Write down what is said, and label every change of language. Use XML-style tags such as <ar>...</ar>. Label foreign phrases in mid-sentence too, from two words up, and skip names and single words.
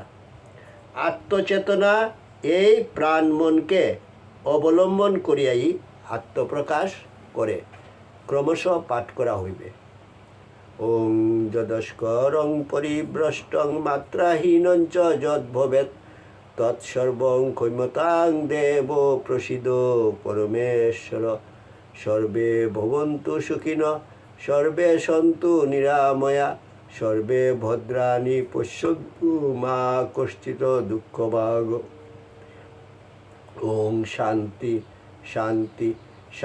<bn>আত্মচেতনা এই প্রাণ মনকে অবলম্বন করিয়াই আত্মপ্রকাশ করে। ক্রমশ পাঠ করা হইবে।</bn> <sa>ওং যদস্করং পরিভ্রষ্টং মাত্রাহীনঞ্চ যদ্ভবেৎ তৎসর্বং ক্ষমতাং দেব প্রসীদ পরমেশ্বর। সর্বে ভবন্তু সুখিনঃ, সর্বে সন্তু নিরাময়া, সর্বে ভদ্রাণি পশ্যন্তু মা কশ্চিৎ দুঃখভাগ। ওং শান্তি শান্তি শান্তি।</sa>